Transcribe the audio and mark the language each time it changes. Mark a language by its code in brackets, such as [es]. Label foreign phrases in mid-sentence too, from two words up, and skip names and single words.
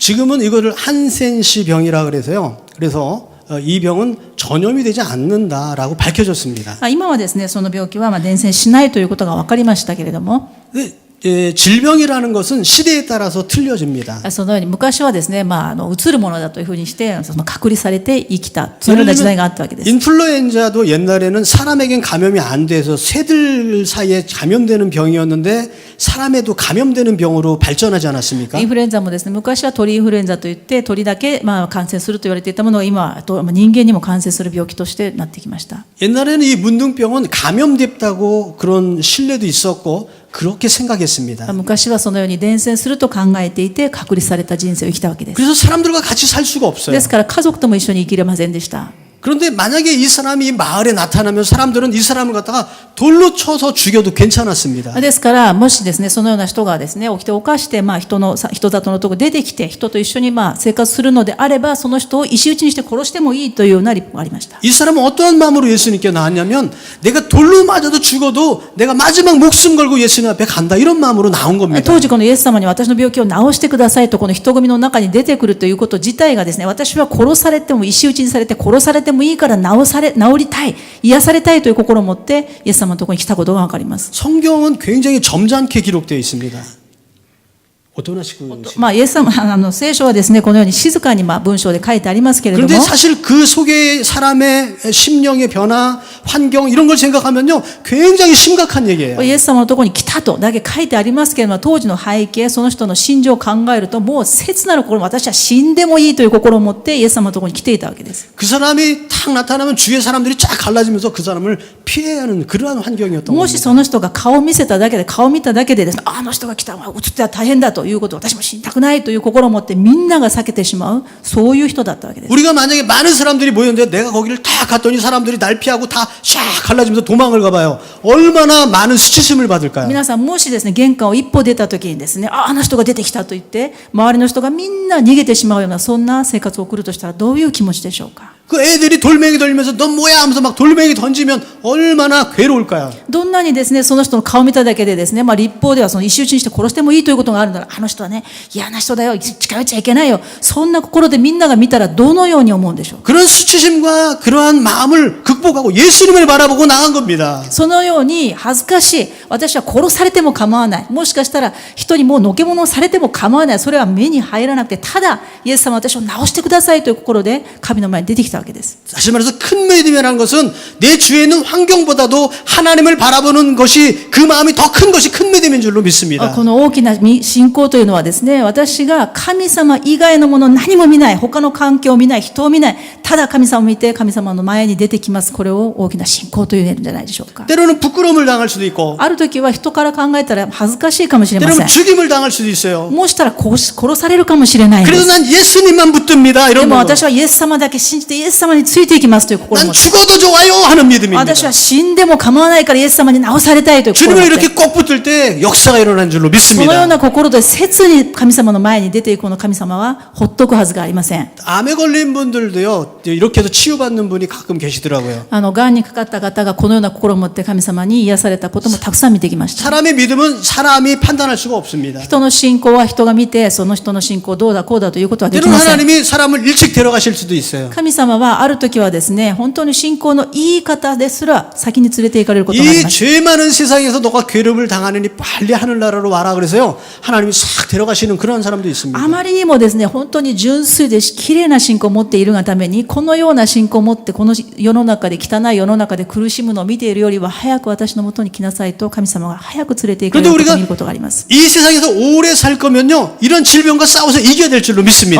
[ko] 지금은 이거를 한센시 병이라 그래서요. 그래서 이 병은 전염이 되지 않는다라고 밝혀졌습니다. [ja] 今はですね、その病気は伝染しないということが分かりましたけれども、 [ko] 질병이라는 것은 시대에 따라서 틀려집니다. [ja] そのように昔はですね、移るものだというふうにしてその隔離されて生きた、そのような時代があったわけです。 [ko] 인플루엔자도 옛날에는 사람에겐 감염이 안 돼서 새들 사이에 감염되는 병이었는데 사람에도 감염되는 병으로 발전하지 않았습니까? [ja] インフルエンザもですね、昔は鳥インフルエンザといって鳥だけ感染すると言われていたものが今は人間にも感染する病気としてなってきました。 [ko] 옛날에는 이 문둥병은 감염됐다고 그런 신뢰도 있었고 그렇게 생각했습니다. [ja] 昔はそのように伝染すると考えていて隔離された人生を生きたわけです。 [ko] 그래서 사람들과 같이 살 수가 없어요. [ja] ですから家族とも一緒に生きれませんでした。 [ko] 그런데 만약에 이 사람이 마을에 나타나면 사람들은 이 사람을 갖다가 돌로 쳐서 죽여도 괜찮았습니다. [ja] ですからもしですね、そのような人がですね、起きて犯して人里のところ出てきて人と一緒に生活するのであれば、その人を石打ちにして殺してもいいというような立法がありました。 [ko] 이 사람은 어떠한 마음으로 예수님께 나왔냐면 내가 돌로 맞아도 죽어도 내가 마지막 목숨 걸고 예수님 앞에 간다 이런 마음으로 나온 겁니다. [ja] 当時このイエス様に私の病気を治してくださいとこの人混みの中に出てくるということ自体がですね、私は殺されても石打ちにされて殺されてもいいから治りたい、癒されたいという心を持ってイエス様のところに来たことがわかります。 [ko] 성경은 굉장히 점잖게 기록되어 있습니다. 어떠나시고 [ja] イエス様聖書はですね、このように静かに文章で書いてありますけれども、 [ko] 그런데 사실 그 속에 사람의 심령의 변화, 환경 이런 걸 생각하면요 굉장히 심각한 얘기예요. [ja] イエス様のところに来たとだけ書いてありますけれども、当時の背景、その人の心情を考えるともう切なる心、私は死んでもいいという心を持ってイエス様のところに来ていたわけです。 [ko] 그 사람이 탁 나타나면 주위의 사람들이 쫙 갈라지면서 그 사람을 피해야 하는 그러한 환경이었던 [ja] もし [ko] 겁니다. [ja] その人が顔を見せただけで、顔を見ただけでですね、あの人が来た、映っては大変だということを私も死にたくないという心を持ってみんなが避けてしまう、そういう人だったわけです。 [ko] 우리가 만약에 많은 사람들이 모였는데 내가 거기를 딱 갔더니 사람들이 날 피하고 다 샥 갈라지면서 도망을 가봐요. 얼마나 많은 수치심을 받을까요? [ja] 皆さんもしですね、玄関を一歩出た時にですね、あの人が出てきたと言って周りの人がみんな逃げてしまうようなそんな生活を送るとしたらどういう気持ちでしょうか。 [ko] 그 애들이 돌멩이 던지면서 넌 뭐야 하면서 막 돌멩이 던지면 얼마나 괴로울까요? [ja] どんなにですね、その人の顔を見ただけでですね、立法ではその石打ちにして殺してもいいということがあるなら、あの人はね、嫌な人だよ、近寄っちゃいけないよ、そんな心でみんなが見たらどのように思うんでしょうか。 [ko] 그런 수치심과 그러한 마음을 극복하고 예수님을 바라보고 나간 겁니다. [ja] そのように恥ずかしい、私は殺されても構わない、もしかしたら人にもうのけ者をされても構わない、それは目に入らなくて、ただイエス様は私を治してくださいという心で神の前に出てきたわけです。 [ko] 다시 말해서 큰 믿음이라는 것은 내 주위에 있는 환경보다도 하나님을 바라보는 것이 그 마음이 더 큰 것이 큰 믿음인 줄로 믿습니다. [ja] この大きな信仰というのはですね、私が神様以外のもの何も見ない、他の環境を見ない、人を見ない、ただ神様を見て神様の前に出てきます。これを大きな信仰というんじゃないでしょうか。 [ko] 때로는 부끄러움을 당할 수도 있고 [ja] ある時は人から考えたら恥ずかしいかもしれませ [ko] 때로는 [ja] ん。 [ko] 죽임을 당할 수도 있어요. [ja] もしたら殺されるかもしれないんで [ko] 그래도 [ja] す。 [ko] 난 예수님만 붙듭니다. [ja] で [ko] 이런 [ja] も [ko] 거. [ja] 私はイエス様だけ信じてイエス様についていきますという心を [ko] 난 [ja] 持って、 [ko] 죽어도 좋아요 하는 믿음입니다. [ja] 私は死んでも構わないからイエス様に治されたいという心を [ko] 주님을 [ja] 持って、 [ko] 이렇게 꼭 붙들 때 역사가 일어난 줄로 [ja] そのよう [ko] 믿습니다. [ja] な心で切に神様の前に出ていくこの神様はほっとくはずがありません。 [ko] 암에 걸린 분들도요, 이렇게 해서 치유받는 분이 가끔 계시더라고요. [ja] がんにかかった方がこのような心を持って神様に癒されたこともたくさん見てきました。 [ko] 사람의 믿음은 사람이 판단할 수가 없습니다. [ja] 人の信仰は人が見て、その人の信仰どうだこうだということはでき [ko] 때로는 [ja] ません。 [ko] 하나님이 사람을 일찍 데려가실 수도 있어요. [ja] 神様はある時はですね、本当に信仰のいい方ですら先に連れて行かれることがあり [ko] 이 [ja] ます。 [ko] 죄 많은 세상에서 너가 괴롭을 당하느니 빨리 하늘나라로 와라 그래서요, 하나님이 싹 데려가시는 그런 사람도 있습니다. [ja] あまりにもですね、本当に純粋で綺麗な信仰を持っているがために、このような信仰を持ってこの世の中で汚い世の中で苦しむのを見ているよりは早く私のもとに来なさいと神様が早く連れて行かれることを見ることがあります。 [ko] 이 세상에서 오래 살 거면요, 이런 질병과 싸워서 이겨야 될 줄로 믿습니다.